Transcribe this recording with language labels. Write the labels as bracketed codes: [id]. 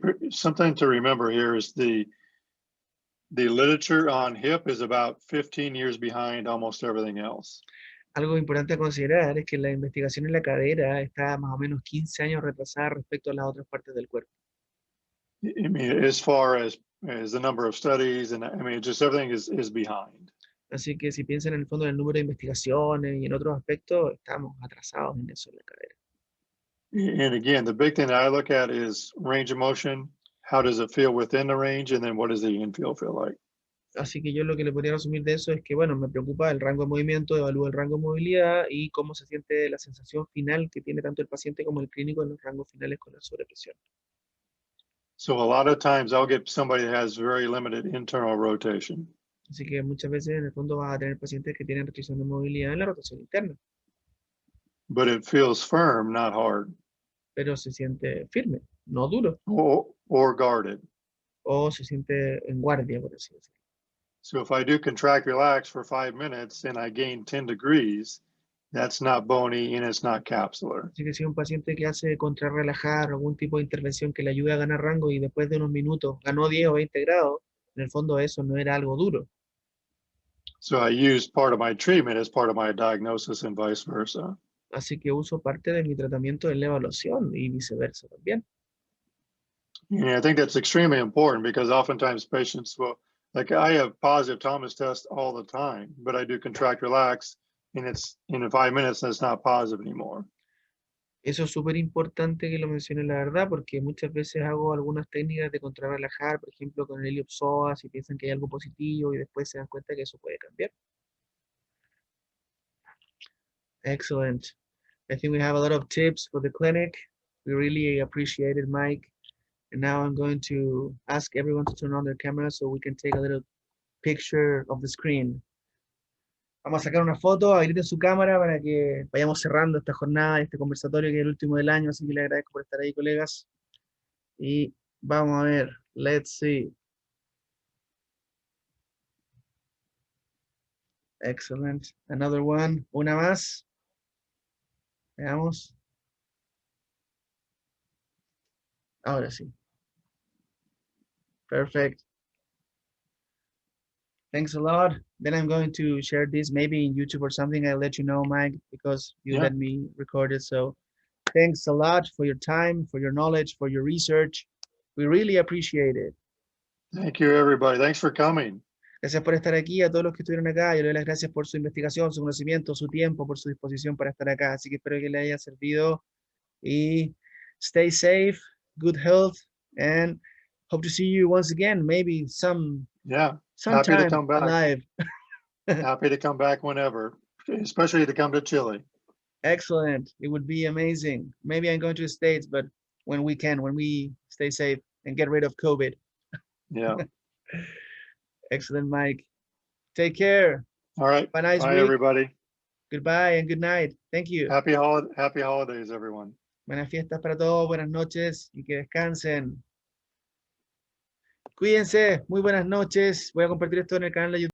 [en] Something to remember here is the literature on hip is about 15 years behind almost everything else. [es] Algo importante a considerar es que la investigación en la cadera está más o menos 15 años retrasada respecto a las otras partes del cuerpo. [en] I mean, as far as the number of studies, and I mean, just everything is behind. [es] Así que si piensan en el fondo en el número de investigaciones y en otros aspectos, estamos atrasados en eso en la cadera. [en] And again, the big thing that I look at is range of motion. How does it feel within the range? And then what does the infield feel like? [es] Así que yo lo que le podría resumir de eso es que, bueno, me preocupa el rango de movimiento, evalúo el rango de movilidad y cómo se siente la sensación final que tiene tanto el paciente como el clínico en los rangos finales con la sobrepresión. [en] So a lot of times I'll get somebody that has very limited internal rotation. [es] Así que muchas veces en el fondo vas a tener pacientes que tienen restricción de movilidad en la rotación interna, [en] But it feels firm, not hard, [es] pero se siente firme, no duro, [en] or guarded. [es] o se siente en guardia, por así decirlo. [en] So if I do contract relax for 5 minutes and I gain 10 degrees, that's not bony and it's not capsular. [es] Así que si un paciente que hace contrarrelajar algún tipo de intervención que le ayude a ganar rango y después de unos minutos ganó 10 o 20 grados, en el fondo eso no era algo duro. [en] So I use part of my treatment as part of my diagnosis and vice versa. [es] Así que uso parte de mi tratamiento en la evaluación y viceversa también. [en] And I think that's extremely important, because oftentimes patients will, like I have positive Thomas tests all the time, but I do contract relax and it's in 5 minutes and it's not positive anymore. [es] Eso es súper importante que lo mencione, la verdad, porque muchas veces hago algunas técnicas de contrarrelajar, por ejemplo, con el helio psoas, y piensan que hay algo positivo y después se dan cuenta que eso puede cambiar. [en] Excellent. I think we have a lot of tips for the clinic. We really appreciate it, Mike. And now I'm going to ask everyone to turn on their camera so we can take a little picture of the screen. [es] Vamos a sacar una foto, habiliten su cámara para que vayamos cerrando esta jornada, este conversatorio que es el último del año, así que les agradezco por estar ahí, colegas. Y vamos a ver, [en] let's see. Excellent. Another one, [es] una más. Veamos. Ahora sí. [en] Perfect. Thanks a lot. Then I'm going to share this maybe in YouTube or something. I'll let you know, Mike, because you let me record it. So thanks a lot for your time, for your knowledge, for your research. We really appreciate it. Thank you, everybody. Thanks for coming. [es] Gracias por estar aquí, a todos los que estuvieron acá. Yo le doy las gracias por su investigación, su conocimiento, su tiempo, por su disposición para estar acá. Así que espero que les haya servido y [en] stay safe good health, and hope to see you once again, maybe Yeah, happy to sometime come back. live. Happy to come back whenever, especially to come to Chile. Excellent. It would be amazing. Maybe I'm going to the States, but when we stay safe and get rid of COVID. Yeah. Excellent, Mike. Take care. All right. Have a nice Bye, week. everybody. Goodbye and good night. Thank you. Happy holidays, everyone. [es] Buenas fiestas para todos, buenas noches y que descansen. Cuídense, muy buenas noches. Voy a compartir esto en el canal de YouTube.